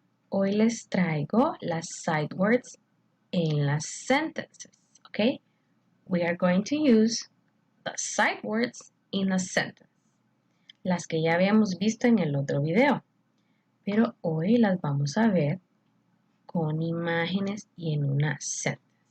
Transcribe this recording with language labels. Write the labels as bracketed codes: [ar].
[es] Hoy les traigo las [en] sight words [es] en las sentences, ¿ok? [en] We are going to use the sight words in a sentence. [es] Las que ya habíamos visto en el otro video. Pero hoy las vamos a ver con imágenes y en una sentence.